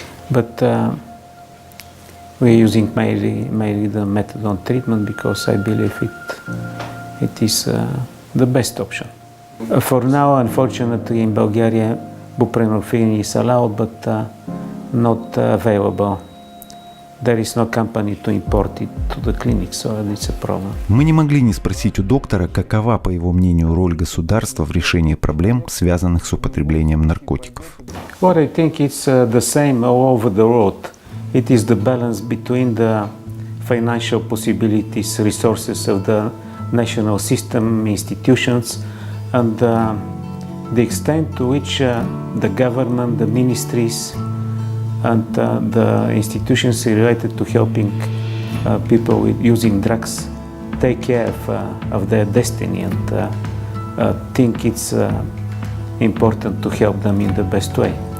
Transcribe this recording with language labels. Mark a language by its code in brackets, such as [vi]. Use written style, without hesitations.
[en] But we're using mainly the methadone treatment because I believe it is the best option. For now, unfortunately, in Bulgaria, buprenorphine is allowed, but not available. There is no company to import it to the clinic, so it's a problem. [ru] Мы не могли не спросить у доктора, какова, по его мнению, роль государства в решении проблем, связанных с употреблением наркотиков. [en] What I think it's the same all over the world. It is the balance between the financial possibilities, resources of the national system, institutions, and the extent to which the government, the ministries, and the institutions related to helping people with using drugs take care of their destiny and think it's important to help them in the best way.